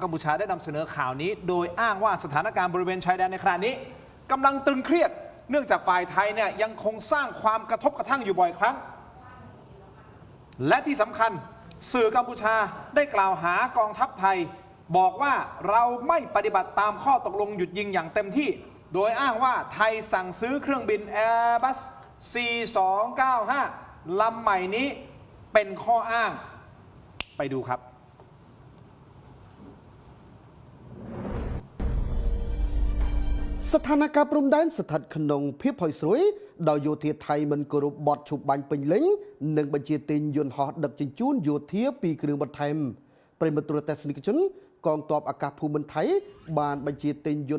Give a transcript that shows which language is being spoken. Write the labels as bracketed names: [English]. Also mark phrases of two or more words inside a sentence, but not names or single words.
[Thai] มพูชาได้นำเสนอข่าวนี้โดยอ้างว่าสถานการณ์บริเวณชายแดนในขณะนี้กำลังตึงเครียดเนื่องจากฝ่ายไทยเนี่ยยังคงสร้างความกระทบกระทั่งอยู่บ่อยครั้งและที่สำคัญสื่อกัมพูชาได้กล่าวหากองทัพไทยบอกว่าเราไม่ปฏิบัติตามข้อตกลงหยุดยิงอย่างเต็มที่โดยอ้างว่าไทยสั่งซื้อเครื่องบิน Airbus C295 ลำใหม่นี้เป็นข้ออ้างไปดูครับ [Khmer] ស្ថានភាពព្រំដែនស្ថិតក្នុងភាពផុយស្រួយដោយយោធាថៃមិនគោរពបទឈប់បាញ់ពេញលេញនិងបញ្ជាទិញយន្តហោះដឹកជញ្ជូនយោធាពីគ្រឿងបន្ថែមប្រិមត្តទូរទស្សនិកជន កងទ័ពអាកាសភូមិន្ទថៃបានបញ្ជាទិញយ